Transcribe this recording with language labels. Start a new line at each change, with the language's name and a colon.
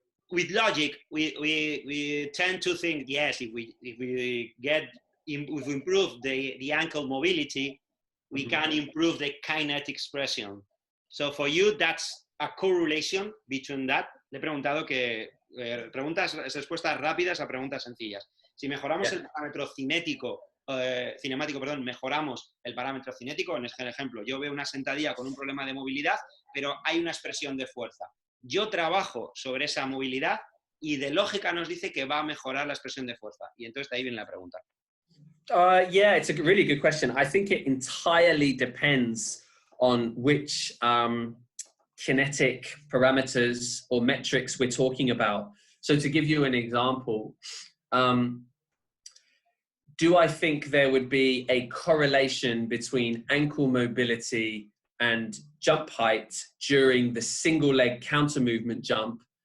English: With logic, we tend to think, yes, if we improve the ankle mobility, we can improve the kinetic expression. So for you, that's a correlation between that.
Spanish: Le he preguntado que respuestas rápidas a preguntas sencillas. Si mejoramos el parámetro cinético, mejoramos el parámetro cinético. En el ejemplo, yo veo una sentadilla con un problema de movilidad, pero hay una expresión de fuerza. Yo trabajo sobre esa movilidad y de lógica nos dice que va a mejorar la expresión de fuerza. Y entonces de ahí viene la pregunta.
English: Yeah, it's a really good question. I think it entirely depends on which kinetic parameters or metrics we're talking about. So to give you an example, do I think there would be a correlation between ankle mobility and jump height during the single leg counter movement jump?